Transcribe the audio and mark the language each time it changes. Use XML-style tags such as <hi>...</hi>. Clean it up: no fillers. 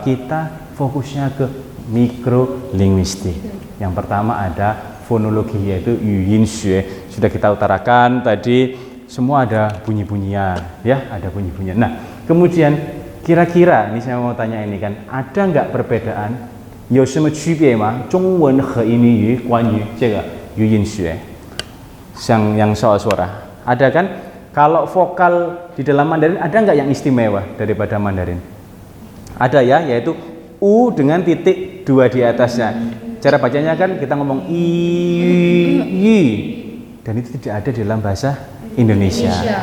<id>Kita fokusnya ke mikrolinguistik. Yang pertama ada fonologi, yaitu yuyin xue. Sudah kita utarakan tadi, semua ada bunyi-bunyian, ya, ada bunyi-bunyian. Nah, kemudian kira-kira ini saya mau tanya ini kan, ada nggak perbedaan?</id> <zh>有什么区别吗？中文和印尼语关于这个语音学，</zh> <id>yang soal suara, ada kan? Kalau vokal di dalam Mandarin ada nggak yang istimewa daripada Mandarin? Ada ya, yaitu u dengan titik 2 di atasnya. Cara bacanya kan kita ngomong i, dan itu tidak ada di dalam bahasa Indonesia.</id>